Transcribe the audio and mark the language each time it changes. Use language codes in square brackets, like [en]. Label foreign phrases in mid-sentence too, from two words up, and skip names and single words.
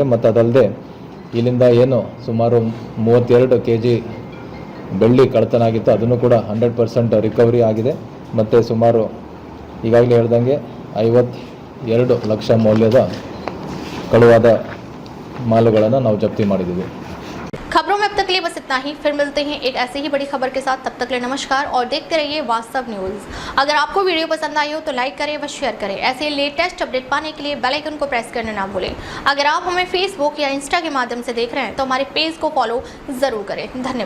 [kn] ಮತ್ತು ಅದಲ್ಲದೆ ಇಲ್ಲಿಂದ ಏನು ಸುಮಾರು 32 kg ಬೆಳ್ಳಿ ಕಳ್ಳತನ ಆಗಿತ್ತು ಅದನ್ನು ಕೂಡ 100% ರಿಕವರಿ ಆಗಿದೆ. ಮತ್ತು ಸುಮಾರು ಈಗಾಗಲೇ ಹೇಳ್ದಂಗೆ 52 ಲಕ್ಷ ಮೌಲ್ಯದ ಕಳುವಾದ ಮಾಲುಗಳನ್ನು ನಾವು ಜಪ್ತಿ ಮಾಡಿದ್ದೀವಿ. [hi] खबरों में अब तक के लिए बस इतना ही। फिर मिलते हैं एक ऐसी ही बड़ी खबर के साथ। तब तक के लिए नमस्कार और देखते रहिए वास्तव न्यूज़। अगर आपको वीडियो पसंद आई हो तो लाइक करें व शेयर करें। ऐसे लेटेस्ट अपडेट पाने के लिए [en] bell icon [hi] को प्रेस करना ना भूलें। अगर आप हमें फेसबुक या इंस्टा के माध्यम से देख रहे हैं तो हमारे पेज को फॉलो ज़रूर करें।